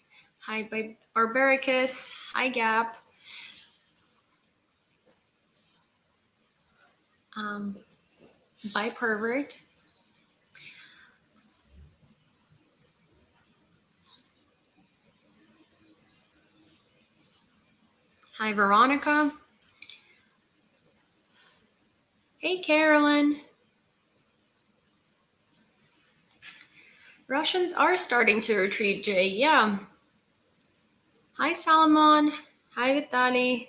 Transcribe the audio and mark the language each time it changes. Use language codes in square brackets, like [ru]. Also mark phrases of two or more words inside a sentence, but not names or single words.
[en] Hi, Barbaricus. Hi, Gap. Bye, Pervert. Hi, Veronica. Hey, Carolyn. Russians are starting to retreat, Jay. Yeah. Hi, Salomon. Hi, Віталій.